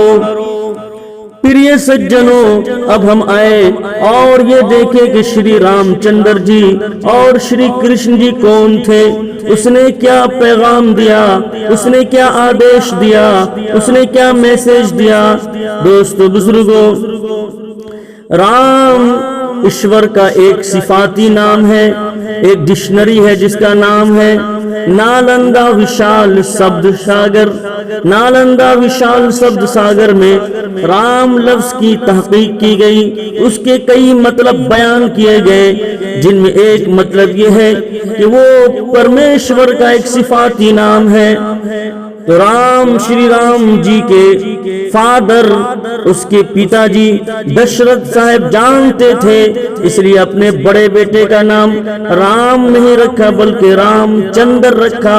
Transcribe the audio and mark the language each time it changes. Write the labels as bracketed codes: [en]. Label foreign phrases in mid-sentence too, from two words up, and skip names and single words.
[ur] پھر یہ سجنوں، اب ہم آئے اور یہ دیکھیں کہ شری رام چندر جی اور شری کرشن جی کون تھے، اس نے کیا پیغام دیا، اس نے کیا آدیش دیا، اس نے کیا میسج دیا. دوستو بزرگوں، رام ایشور کا ایک صفاتی نام ہے، ایک ڈکشنری ہے جس کا نام ہے نالندا وشال شبد ساگر. نالندہ وشال شبد ساگر میں رام لفظ کی تحقیق کی گئی، اس کے کئی مطلب بیان کیے گئے، جن میں ایک مطلب یہ ہے کہ وہ پرمیشور کا ایک صفاتی نام ہے۔ تو رام شری رام جی کے فادر، اس کے پتا جی دشرتھ صاحب جانتے تھے، اس لیے اپنے بڑے بیٹے کا نام رام نہیں رکھا بلکہ رام چندر رکھا۔